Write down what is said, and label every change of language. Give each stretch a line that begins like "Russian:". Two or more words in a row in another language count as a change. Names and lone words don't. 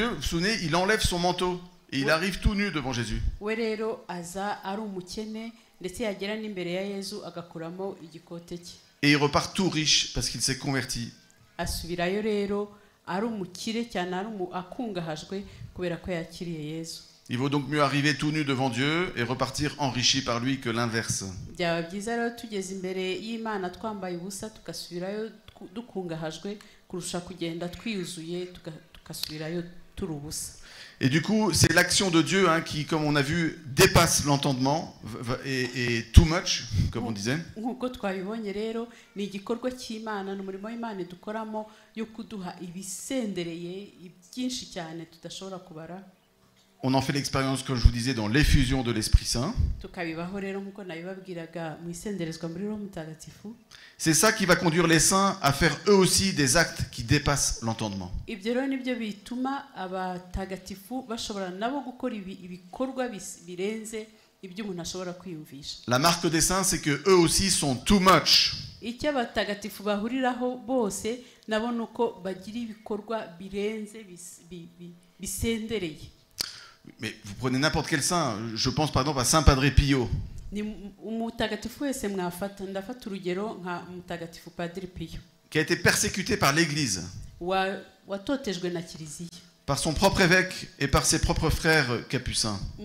French: Vous vous souvenez, il enlève son manteau et il arrive tout nu devant Jésus. Et il repart tout riche parce qu'il s'est converti.
Kinyarwanda: Asubirayo rero ari umukire cyane ari akungahajwe kubera ko yakiriye Yesu.
French: Il vaut donc mieux arriver tout nu devant Dieu et repartir enrichi par lui que l'inverse.
Kinyarwanda: Byaba byiza rero tugeze imbere y'Imana twambaye ubusa tugasubirayo dukungahajwe kurusha kugenda twiyuzuye tugasubirayo turi ubusa.
French: Et du coup, c'est l'action de Dieu qui, comme on a vu, dépasse l'entendement et
English: too much,
French: comme on disait.
Kinyarwanda: Nkuko twabibonye rero ni igikorwa cy'Imana n'umurimo w'Imana dukoramo yo kuduha ibisendereye byinshi cyane tudashobora kubara.
French: On en fait l'expérience, comme je vous disais, dans l'effusion de l'Esprit Saint. C'est ça qui va conduire les saints à faire eux aussi des actes qui dépassent l'entendement. La marque des saints, c'est que eux aussi sont
English: too much.
French: Mais vous prenez n'importe quel saint, je pense par exemple à Saint Padre Pio. Qui a été persécuté par l'Église, par son propre évêque et par ses propres frères capucins.